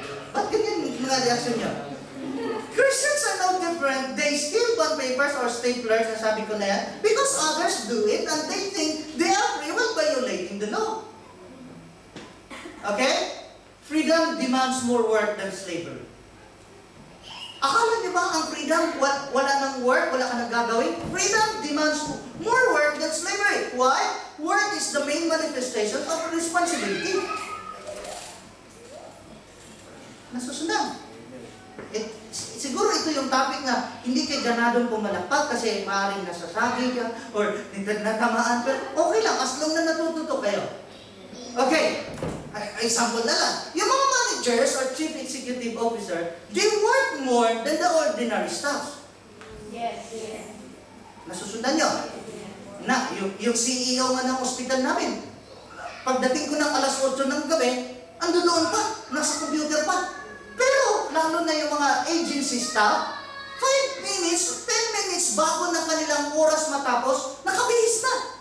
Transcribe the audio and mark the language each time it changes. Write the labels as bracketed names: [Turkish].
[Filipino] Ba't ganyan mga reaction niyo? [English] Christians are no different. They still want papers or staplers, [Filipino] nasabi ko na yan, [English] because others do it and they think they are free while violating the law. Okay? Freedom demands more work than slavery. [Filipino] Akala niyo ba ang freedom, wala nang work, wala ka nang gagawin? [English] Freedom demands more work than slavery. Why? Work is the main manifestation of responsibility. [Filipino] Nasusunod. Siguro ito yung topic na hindi kay ganadong pumalakpak kasi maaaring nasasagi ka or natamaan ka. Okay lang, as long na natututo kayo. Okay, example na lang. [English] Yung mga managers or chief executive officer, they work more than the ordinary staff. Yes. [Filipino] Nasusundan nyo? Na, yung CEO nga ng ospital namin, pagdating ko ng alas 8 ng gabi, ando doon pa, nasa computer pa. Pero, lalo na yung mga agency staff, 5 minutes, 10 minutes bago na kanilang oras matapos, nakabihis na.